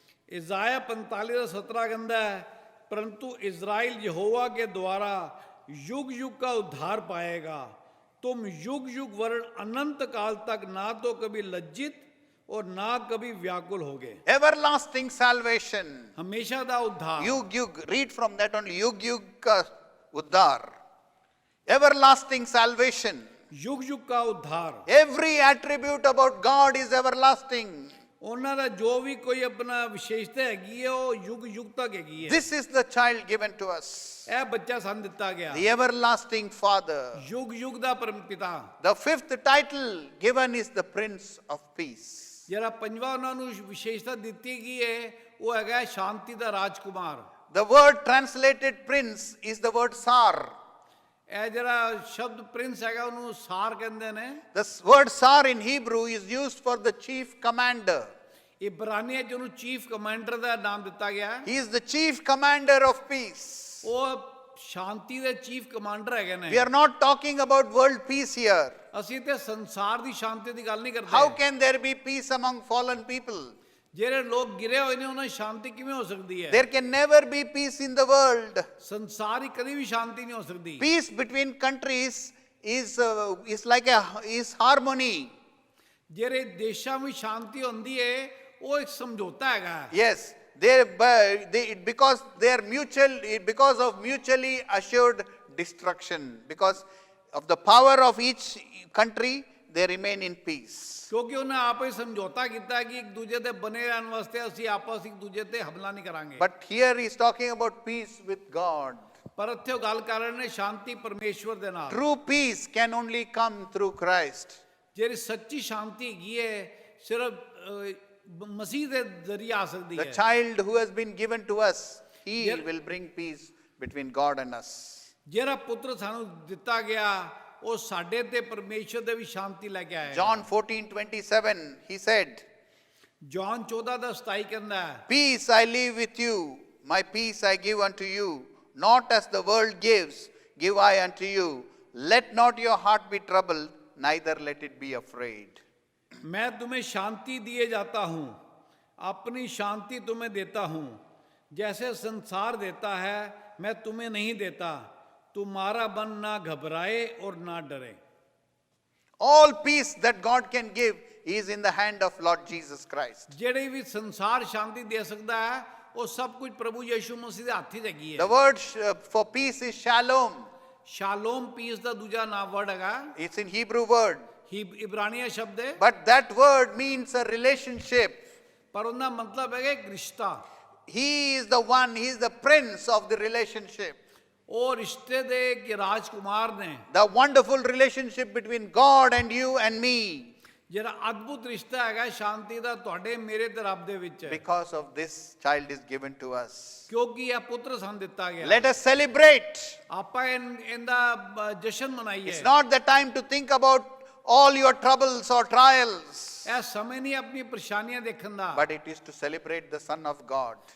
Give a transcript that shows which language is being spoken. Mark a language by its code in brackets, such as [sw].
[hi] इज़ाया 45 [pa] ਦਾ 17 ਕਹਿੰਦਾ ਹੈ, [hi] परंतु इज़राइल यहोवा के द्वारा युग युग का उद्धार पाएगा। तुम युग युग वर्ण अनंत काल तक ना तो कभी लज्जित और ना कभी व्याकुल होगे। [en] Everlasting salvation. [pa] हमेशा दा उद्धार। [hi] Yug yug. [en] Read from that only. [hi] Yug yug ka uddhar. [en] Everlasting salvation. [hi] युग युग का उद्धार। [en] Every attribute about God is everlasting. [pa] ਉਹਨਾਂ ਦਾ ਜੋ ਵੀ ਕੋਈ ਆਪਣਾ ਵਿਸ਼ੇਸ਼ਤਾ ਹੈਗੀ ਹੈ ਉਹ ਯੁਗ ਯੁਗ ਤੱਕ ਹੈਗੀ ਹੈ। [en] This is the child given to us, [pa] ਇਹ ਬੱਚਾ ਸਾਨੂੰ ਦਿੱਤਾ ਗਿਆ, [en] the everlasting Father. [pa] ਯੁਗ ਯੁਗ ਦਾ ਪਰਮ ਪਿਤਾ। [en] The fifth title given is the Prince of Peace. [pa] ਜਿਹੜਾ ਪੰਜਵਾਂ ਉਹਨਾਂ ਨੂੰ ਵਿਸ਼ੇਸ਼ਤਾ ਦਿੱਤੀ ਗਈ ਹੈ ਉਹ ਹੈਗਾ ਸ਼ਾਂਤੀ ਦਾ ਰਾਜਕੁਮਾਰ। [en] The word translated prince is the word Sar. [pa] ਇਹ ਜਿਹੜਾ ਸ਼ਬਦ ਪ੍ਰਿੰਸ ਹੈਗਾ ਉਹਨੂੰ ਸਾਰ ਕਹਿੰਦੇ ਨੇ। [en] The word Sar in Hebrew is used for the chief commander. [pa] ਇਬਰਾਨੀਆਂ ਚ ਉਹਨੂੰ ਚੀਫ ਕਮਾਂਡਰ ਦਾ ਨਾਮ ਦਿੱਤਾ ਗਿਆ। [en] He is the chief commander of peace. [pa] ਉਹ ਸ਼ਾਂਤੀ ਦੇ ਚੀਫ ਕਮਾਂਡਰ ਹੈਗੇ ਨੇ। [en] We are not talking about world peace here. [pa] ਅਸੀਂ ਤੇ ਸੰਸਾਰ ਦੀ ਸ਼ਾਂਤੀ ਦੀ ਗੱਲ ਨਹੀਂ ਕਰਦੇ। [en] How can there be peace among fallen people? [pa] ਜਿਹੜੇ ਲੋਕ ਗਿਰੇ ਹੋਏ ਨੇ ਉਹਨਾਂ ਦੀ ਸ਼ਾਂਤੀ ਕਿਵੇਂ ਹੋ ਸਕਦੀ ਹੈ? [en] There can never be peace in the world. [pa] ਸੰਸਾਰ 'ਚ ਕਦੀ ਵੀ ਸ਼ਾਂਤੀ ਨਹੀਂ ਹੋ ਸਕਦੀ। [en] Peace between countries is like is harmony. [pa] ਜਿਹੜੇ ਦੇਸ਼ਾਂ ਵਿੱਚ ਸ਼ਾਂਤੀ ਹੁੰਦੀ ਹੈ ਉਹ ਇੱਕ ਸਮਝੌਤਾ ਹੈਗਾ। [en] Yes, because of mutually assured destruction. Because of the power of each country, they remain in peace. [pa] ਕਿਉਂਕਿ ਉਹਨੇ ਆਪਸ ਵਿੱਚ ਸਮਝੌਤਾ ਕੀਤਾ ਕਿ ਇੱਕ ਦੂਜੇ ਤੇ ਬਨੇ ਰਹਿਣ ਵਾਸਤੇ ਅਸੀਂ ਆਪਸ ਇੱਕ ਦੂਜੇ ਤੇ ਹਮਲਾ ਨਹੀਂ ਕਰਾਂਗੇ। [en] But here he is talking about peace with God. [pa] ਪਰ ਇੱਥੇ ਉਹ ਗੱਲ ਕਰ ਰਹੇ ਨੇ ਸ਼ਾਂਤੀ ਪਰਮੇਸ਼ਵਰ ਦੇ ਨਾਲ। [en] True peace can only come through Christ. [pa] ਜਿਹੜੀ ਸੱਚੀ ਸ਼ਾਂਤੀ ਹੈਗੀ ਹੈ ਸਿਰਫ ਮਸੀਹ ਦੇ ਜ਼ਰੀਏ ਆ ਸਕਦੀ [en] The [pa] ਹੈ। [en] child who has been given to us, he Yes. will bring peace between God and us. [pa] ਜਿਹੜਾ ਪੁੱਤਰ ਸਾਨੂੰ ਦਿੱਤਾ ਗਿਆ ਉਹ ਸਾਡੇ ਤੇ ਪਰਮੇਸ਼ਵਰ ਦੇ ਵੀ ਸ਼ਾਂਤੀ ਲੈ ਕੇ ਆਇਆ। [en] John 14:27, he said, [pa] ਜੌਨ 14:27 ਕਹਿੰਦਾ ਹੈ, [en] Peace I leave with you, my peace I give unto you, not as the world gives, give I unto you. Let not your heart be troubled, neither let it be afraid. [hi] मैं तुम्हें शांति दिए जाता हूँ, अपनी शांति तुम्हें देता हूँ, जैसे संसार देता है मैं तुम्हें नहीं देता, तुम्हारा मन ना घबराए और ना डरे। [en] All peace that God can give is in the hand of Lord Jesus Christ. [pa] ਜਿਹੜੇ ਵੀ ਸੰਸਾਰ ਸ਼ਾਂਤੀ ਦੇ ਸਕਦਾ ਹੈ ਉਹ ਸਭ ਕੁਝ ਪ੍ਰਭੂ ਯਿਸੂ ਮਸੀਹ ਦੇ ਹੱਥ 'ਚ ਹੈਗੀ [en] The [pa] ਹੈ। [en] word for peace is shalom. [pa] ਸ਼ਾਲੋਮ piece ਦਾ ਦੂਜਾ ਨਾਮ ਵਰਡ ਹੈਗਾ, [en] It's in Hebrew word. [pa] ਇਬਰਾਨੀਆ ਸ਼ਬਦ ਹੈ, [en] But that word means a relationship. [pa] ਪਰ ਉਹਦਾ ਮਤਲਬ ਹੈਗਾ ਇੱਕ ਰਿਸ਼ਤਾ। [en] He is the one, he is the prince of the relationship. [pa] ਉਹ ਰਿਸ਼ਤੇ ਦੇ ਕਿ ਰਾਜਕੁਮਾਰ ਨੇ, [en] The wonderful relationship between God and you and me. [pa] ਜਿਹੜਾ ਅਦਭੁਤ ਰਿਸ਼ਤਾ ਹੈਗਾ ਸ਼ਾਂਤੀ ਦਾ ਤੁਹਾਡੇ ਮੇਰੇ ਤੇ ਰੱਬ ਦੇ ਵਿੱਚ। [en] Because of this child is given to us. [pa] ਕਿਉਂਕਿ ਇਹ ਪੁੱਤਰ ਸਾਨੂੰ ਦਿੱਤਾ ਗਿਆ। [en] Let us celebrate. [pa] ਆਪਾਂ ਇਹਦਾ ਜਸ਼ਨ ਮਨਾਈਏ। [en] It's not the time to think about all your troubles or trials, [pa] ਇਹ ਸਮੇਂ ਨਹੀਂ ਆਪਣੀ ਪਰੇਸ਼ਾਨੀਆਂ ਦੇਖਣ ਦਾ, [en] but it is to celebrate the Son of God.